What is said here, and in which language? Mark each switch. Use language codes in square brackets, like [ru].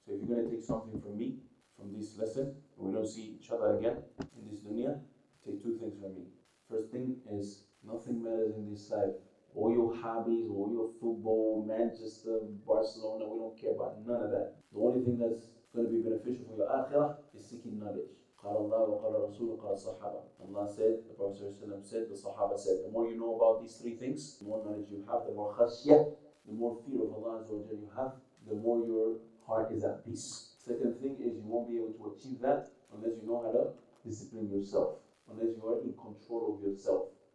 [en] So if you're going to take something from me, from this lesson, and we don't see each other again in this dunya, take two things from me. First thing is, nothing matters in this life. All your hobbies, all your football, Manchester, Barcelona, we don't care about none of that. The only thing that's going to be beneficial for your akhirah is seeking knowledge. [ar] قال الله وقال رسول قال الصحابة. [en] Allah said, the Prophet ﷺ said, the Sahaba said. The more you know about these three things, the more knowledge you have, the more khashiyah, the more fear of Allah you have, the more your heart is at peace. Second thing is you won't be able to achieve that unless you know how to discipline yourself, unless you are in control of yourself.